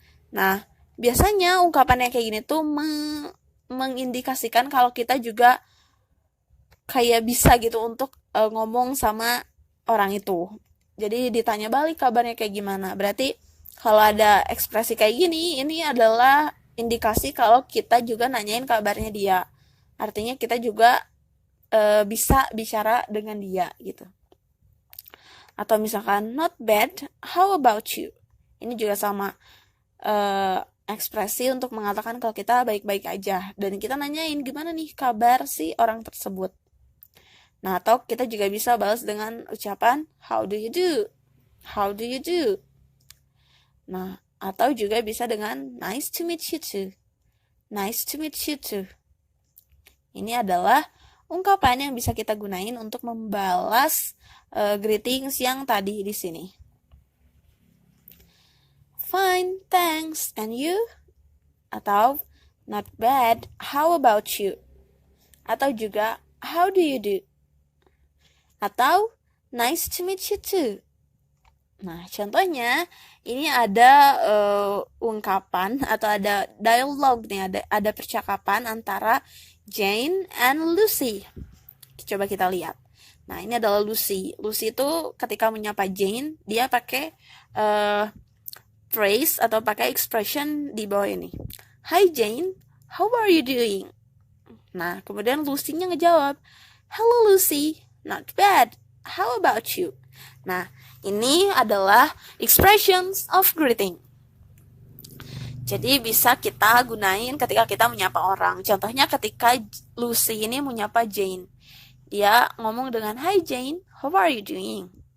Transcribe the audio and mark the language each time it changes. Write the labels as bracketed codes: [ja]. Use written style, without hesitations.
[id] Nah, biasanya ungkapan yang kayak gini tuh mengindikasikan kalau kita juga kayak bisa gitu untuk ngomong sama orang itu. Jadi ditanya balik kabarnya kayak gimana. Berarti kalau ada ekspresi kayak gini, ini adalah indikasi kalau kita juga nanyain kabarnya dia. Artinya kita juga bisa bicara dengan dia gitu. Atau misalkan, [en] not bad, how about you? [id] Ini juga sama ekspresi untuk mengatakan kalau kita baik-baik aja. Dan kita nanyain gimana nih kabar si orang tersebut. Nah, atau kita juga bisa balas dengan ucapan, [en] how do you do? [id] How do you do? Nah, atau juga bisa dengan [en] nice to meet you too. Nice to meet you too. [id] Ini adalah ungkapan yang bisa kita gunain untuk membalas greetings yang tadi di sini. [en] Fine, thanks, and you? Atau not bad, how about you? Atau juga how do you do? Atau nice to meet you too. [id] Nah, contohnya ini ada ungkapan atau ada dialog nih, ada percakapan antara Jane and Lucy. Coba kita lihat. Nah, ini adalah Lucy. Lucy itu ketika menyapa Jane, dia pakai phrase atau pakai expression di bawah ini. [en] Hi Jane, how are you doing? [id] Nah, kemudian Lucy-nya ngejawab, [en] hello Lucy, not bad. How about you? [id] Nah, ini adalah expressions of greeting. Jadi bisa kita gunain ketika kita menyapa orang. Contohnya ketika Lucy ini menyapa Jane. Dia ngomong dengan, [en] hi Jane, how are you doing?